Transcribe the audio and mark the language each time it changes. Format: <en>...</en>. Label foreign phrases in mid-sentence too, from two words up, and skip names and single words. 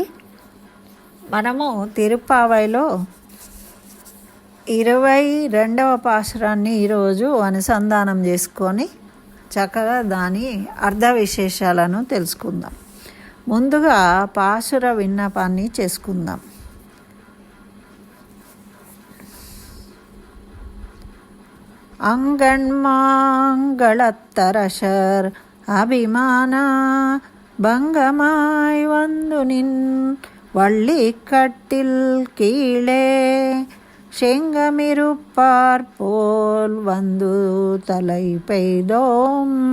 <te>మనము తిరుప్పావైలో 22వ పాశురాన్ని ఈరోజు అనుసంధానం చేసుకొని చక్కగా దాని అర్ధ విశేషాలను తెలుసుకుందాం. ముందుగా పాశుర విన్నపాన్ని చేసుకుందాం.</te> <ta>அங்கண்மாங்களத்தரசர் அபிமான பங்கமாய் வந்து நின் வள்ளிக்கட்டில் கீழே செங்கமிருப்பார் போல் வந்து தலை பெய்தோம்</ta>